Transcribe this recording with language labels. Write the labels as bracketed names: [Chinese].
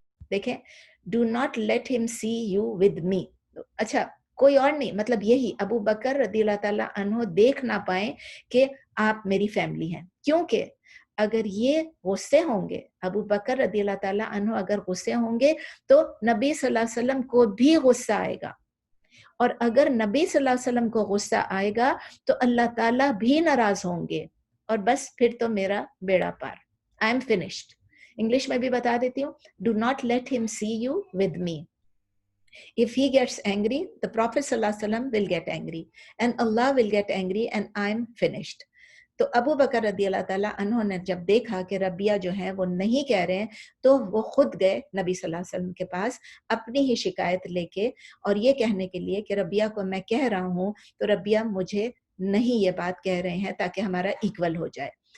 [Hindi] देखें, [English] Do not let him see you with me. [Hindi] अच्छा, कोई और नहीं, मतलब यही अबू बकर रज़ियल्लाहु ताला अन्हु देख ना पाए कि आप मेरी फैमिली हैं, क्योंकि अगर ये गुस्से होंगे, अबू बकर रज़ियल्लाहु ताला अन्हु अगर गुस्से होंगे तो नबी सल्लल्लाहु अलैहि वसल्लम को भी गुस्सा आएगा, और अगर नबी सल्लल्लाहु अलैहि वसल्लम को गुस्सा आएगा तो अल्लाह ताला भी नाराज होंगे, और बस फिर तो मेरा बेड़ा पार, [English] I am finished. [Hindi] इंग्लिश में भी बता देती हूँ, [English] Do not let him see you with me. If he gets angry, the Prophet sallallahu alaihi wasallam will get angry, and Allah will get angry, and I'm finished. [Hindi] तो अबू बकर रज़ियल्लाहु ताला अन्हु ने जब देखा कि रबिया जो है वो नहीं कह रहे हैं, तो वो खुद गए नबी सल्लल्लाहु अलैहि वसल्लम के पास अपनी ही शिकायत लेके, और ये कहने के लिए कि रबिया को मैं कह रहा हूँ, तो रबिया मुझे नहीं ये बात कह रहे हैं ताकि हमारा इक्वल हो जाए।